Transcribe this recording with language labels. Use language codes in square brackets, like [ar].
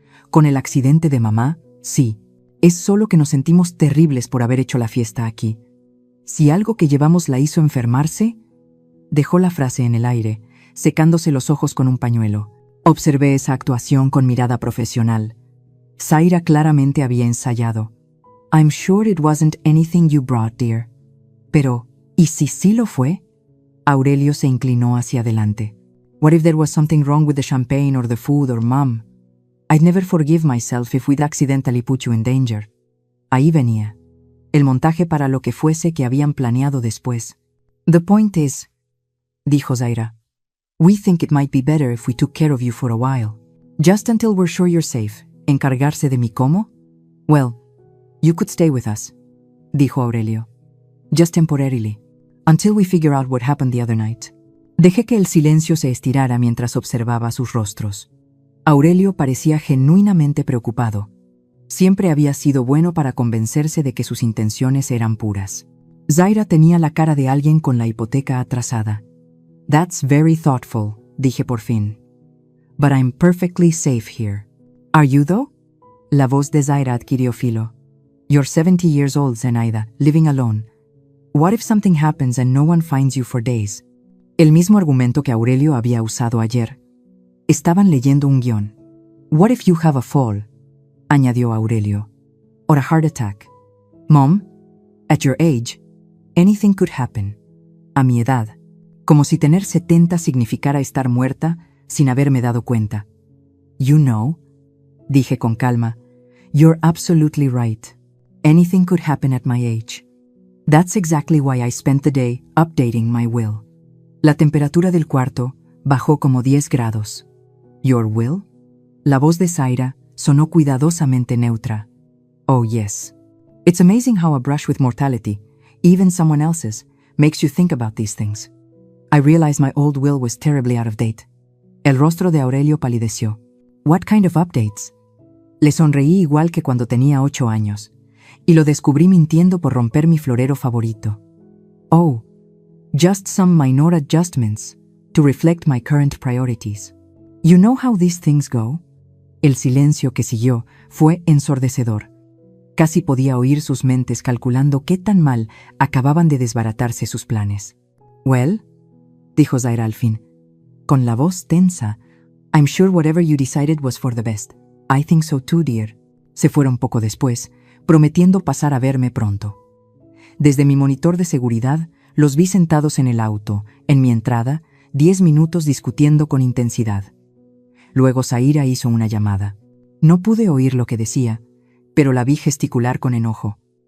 [es] Con el accidente de mamá, sí. Es solo que nos sentimos terribles por haber hecho la fiesta aquí. Si algo que llevamos la hizo enfermarse... Dejó la frase en el aire, secándose los ojos con un pañuelo. Observé esa actuación con mirada profesional. Zaira claramente había ensayado. [en] I'm sure it wasn't anything you brought, dear. [es] Pero, ¿y si sí lo fue? Aurelio se inclinó hacia adelante. [en] What if there was something wrong with the champagne or the food or mom? I'd never forgive myself if we'd accidentally put you in danger. [es] Ahí venía. El montaje para lo que fuese que habían planeado después. [en] The point is, [es] dijo Zaira, [en] we think it might be better if we took care of you for a while. Just until we're sure you're safe. [es] ¿Encargarse de mí cómo? [en] Well, you could stay with us, [es] dijo Aurelio. [en] Just temporarily. Until we figure out what happened the other night. [es] Dejé que el silencio se estirara mientras observaba sus rostros. Aurelio parecía genuinamente preocupado. Siempre había sido bueno para convencerse de que sus intenciones eran puras. Zaira tenía la cara de alguien con la hipoteca atrasada. [en] That's very thoughtful, [es] dije por fin. [en] But I'm perfectly safe here. Are you though? [es] La voz de Zaira adquirió filo. [en] You're 70 years old, Zenaida, living alone. What if something happens and no one finds you for days? [es] El mismo argumento que Aurelio había usado ayer. Estaban leyendo un guión. [en] What if you have a fall? [es] Añadió Aurelio. [en] Or a heart attack. Mom, at your age, anything could happen. [es] A mi edad. Como si tener 70 significara estar muerta sin haberme dado cuenta. [en] You know, [es] dije con calma, [en] you're absolutely right. Anything could happen at my age. That's exactly why I spent the day updating my will. [es] La temperatura del cuarto bajó como 10 grados. [en] Your will? [es] La voz de Zaira sonó cuidadosamente neutra. [en] Oh yes. It's amazing how a brush with mortality, even someone else's, makes you think about these things. I realized my old will was terribly out of date. [es] El rostro de Aurelio palideció. [en] What kind of updates? [es] Le sonreí igual que cuando tenía 8 años, y lo descubrí mintiendo por romper mi florero favorito. [en] Oh, just some minor adjustments to reflect my current priorities. You know how these things go? [es] El silencio que siguió fue ensordecedor. Casi podía oír sus mentes calculando qué tan mal acababan de desbaratarse sus planes. [en] Well, [es] dijo Zaira al fin, con la voz tensa, [en] I'm sure whatever you decided was for the best. I think so too, dear. [es] Se fueron poco después, prometiendo pasar a verme pronto. Desde mi monitor de seguridad, los vi sentados en el auto, en mi entrada, 10 minutos discutiendo con intensidad. Luego Zaira hizo una llamada. No pude oír lo que decía, pero la vi gesticular con enojo.